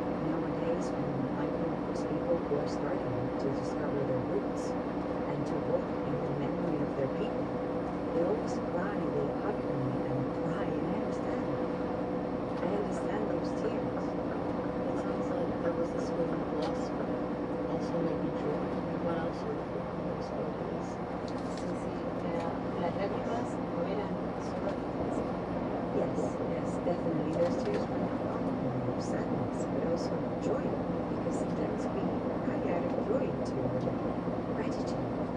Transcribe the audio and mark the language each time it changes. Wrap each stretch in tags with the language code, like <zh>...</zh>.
<en>Nowadays, when I come across people who are starting to discover their roots and to walk in the memory of their people, they always cry, they hug me and cry, and I understand. I understand those tears. It sounds like there was this feeling of loss, but also maybe joy. What else were you feeling in those 4 days?</en> <es>las lágrimas no eran solo físicas.</es> <en>Yes, yes, definitely. Those tears were not only of sadness, but also of joy, because sometimes we cry out of joy to gratitude.</en>